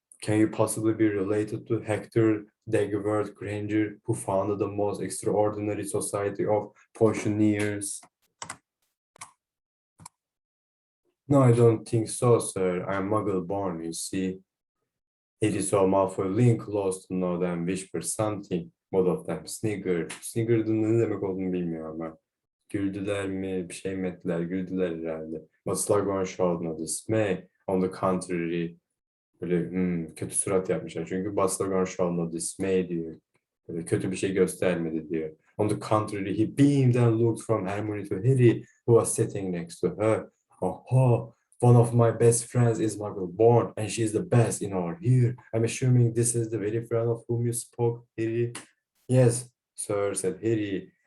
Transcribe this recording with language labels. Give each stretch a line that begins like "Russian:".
English: Can you possibly be related to Hector Dagworth Granger, who founded the most extraordinary society of potioneers? No, I don't think so, sir. I am Muggle-born, you see. Harry saw Malfoy lean close to know them, whisper something. Both of them sniggered.
Turkish: Sniggered'ın ne demek olduğunu bilmiyorum ben. Güldüler mi, bir şey mi ettiler, güldüler herhalde.
English: But Slughorn showed no dismay. On the contrary,
Turkish: böyle kötü surat yapmışlar. Çünkü
English: but Slughorn showed no dismay
Turkish: diyor. Böyle kötü bir şey göstermedi diyor.
English: On the contrary, he beamed and looked from Hermione to Harry, who was sitting next to her. Oh, one of my best friends is Muggle-born, and she is the best in our year. I'm assuming this is the very friend of whom you spoke, Harry? Yes, sir, said Harry.